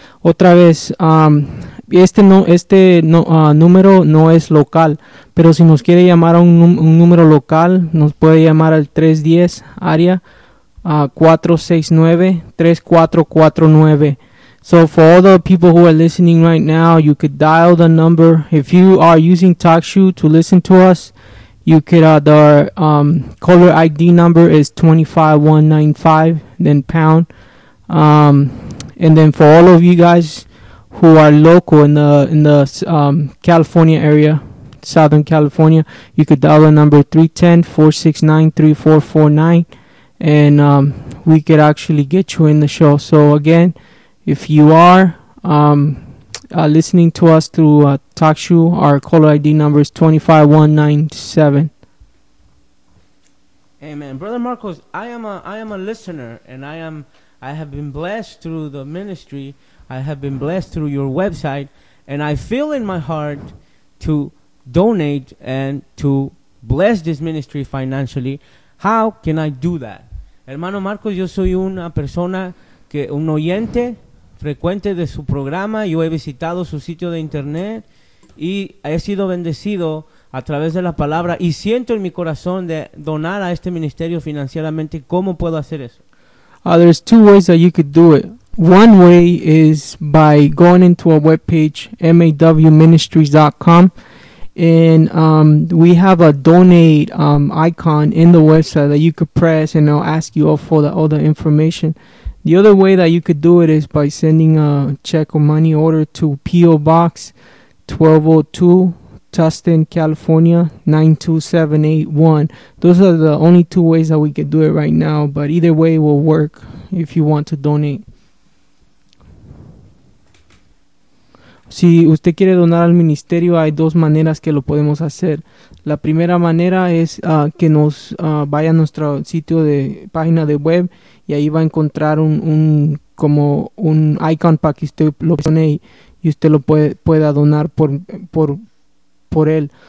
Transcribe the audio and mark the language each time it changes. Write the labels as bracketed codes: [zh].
[es] Otra vez, número no es local, pero si nos quiere llamar a un número local, nos puede llamar al 310 área 469-3449. [en] So for all the people who are listening right now, you could dial the number. If you are using TalkShoe to listen to us, you could, the caller ID number is 25195, then pound. And then for all of you guys who are local in the California area, Southern California, you could dial the number 310-469-3449, and we could actually get you in the show. So again, if you are listening to us through TalkShoe, our caller ID number is 25197. Amen. Brother Marcos, I am a listener, and I have been blessed through the ministry. I have been blessed through your website, and I feel in my heart to donate and to bless this ministry financially. How can I do that? [es] Hermano Marcos, yo soy una persona que un oyente frecuente de su programa. Yo he visitado su sitio de internet y he sido bendecido a través de la palabra, y siento en mi corazón de donar a este ministerio financieramente. ¿Cómo puedo hacer eso? [en] There's two ways that you could do it. One way is by going into our webpage, mawministries.com, and we have a donate icon in the website that you could press, and it'll ask you all the information. The other way that you could do it is by sending a check or money order to P.O. Box 1202, Tustin, California, 92781. Those are the only two ways that we could do it right now, but either way will work if you want to donate. [es] Si usted quiere donar al ministerio, hay dos maneras que lo podemos hacer. La primera manera es que nos vaya a nuestro sitio de página de web, y ahí va a encontrar un icon para que usted lo presione y usted lo pueda donar por él.